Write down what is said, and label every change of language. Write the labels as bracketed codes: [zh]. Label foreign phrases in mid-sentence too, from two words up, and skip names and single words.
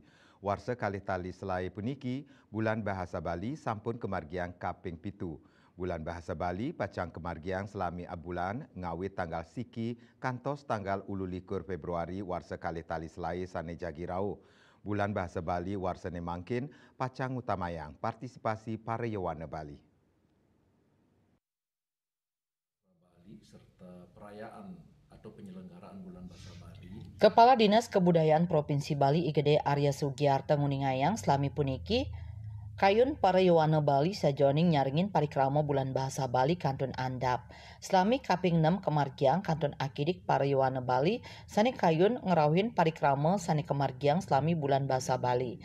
[ban] Warsa kalih tali selai puniki, Bulan Bahasa Bali sampun kemargiang kaping pitu. Bulan Bahasa Bali pacang kemargiang selami abulan ngawit tanggal siki kantos tanggal 21 Februari warsa kalih tali selai sane jagirau. Bulan Bahasa Bali warsane mangkin pacang utamayang partisipasi pareyawana Bali. [id] Serta perayaan atau penyelenggaraan Bulan Bahasa Bali. [ban] Kepala Dinas Kebudayaan Provinsi Bali IGD Arya Sugiarto nguningayang selami puniki kayun pareyawana Bali sajoning nyaringin parikrama Bulan Bahasa Bali Kantun Andap. Selami kaping 6 kemargiang Kantun Akidik pareyawana Bali sani kayun ngerawin parikrama sani kemargiang selami Bulan Bahasa Bali.